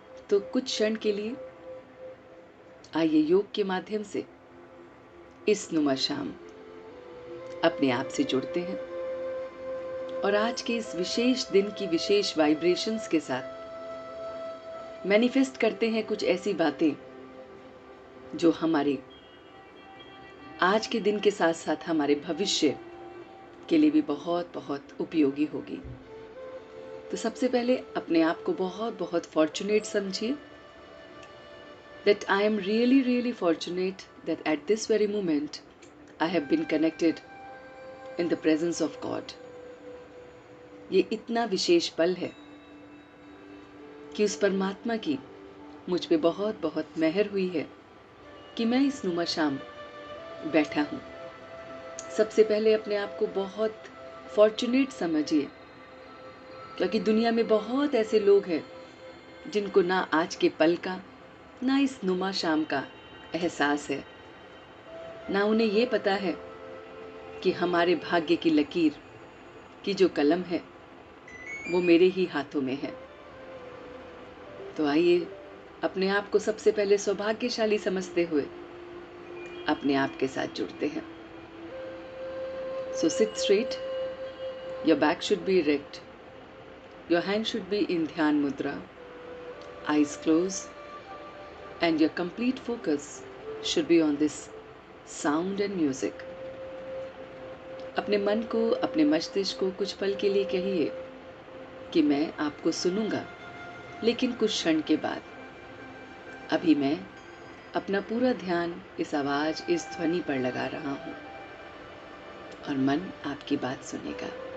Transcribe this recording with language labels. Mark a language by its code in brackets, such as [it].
[hi] तो कुछ क्षण के लिए आइए योग के माध्यम से इस नुमा शाम अपने आप से जुड़ते हैं और आज के इस विशेष दिन की विशेष वाइब्रेशंस के साथ मैनिफेस्ट करते हैं कुछ ऐसी बातें जो हमारे आज के दिन के साथ साथ हमारे भविष्य के लिए भी बहुत बहुत उपयोगी होगी। तो सबसे पहले अपने आप को बहुत बहुत फॉर्चुनेट समझिए, [en] that I am really really fortunate that at this very moment I have been connected in the presence of God। [hi] ये इतना विशेष पल है कि उस परमात्मा की मुझ पे बहुत बहुत मेहर हुई है कि मैं इस नुमा शाम बैठा हूँ। सबसे पहले अपने आप को बहुत फॉर्चुनेट समझिए, क्योंकि दुनिया में बहुत ऐसे लोग हैं जिनको ना आज के पल का, ना इस नुमा शाम का एहसास है, ना उन्हें ये पता है कि हमारे भाग्य की लकीर की जो कलम है वो मेरे ही हाथों में है। तो आइए अपने आप को सबसे पहले सौभाग्यशाली समझते हुए अपने आप के साथ जुड़ते हैं। [en] So sit straight, your back should be erect, your hand should be in Dhyan Mudra, eyes closed, and your complete focus should be on this sound and music। [hi] अपने मन को, अपने मस्तिष्क को कुछ पल के लिए कहिए कि मैं आपको सुनूंगा, लेकिन कुछ क्षण के बाद। अभी मैं अपना पूरा ध्यान इस आवाज, इस ध्वनि पर लगा रहा हूं और मन आपकी बात सुनेगा।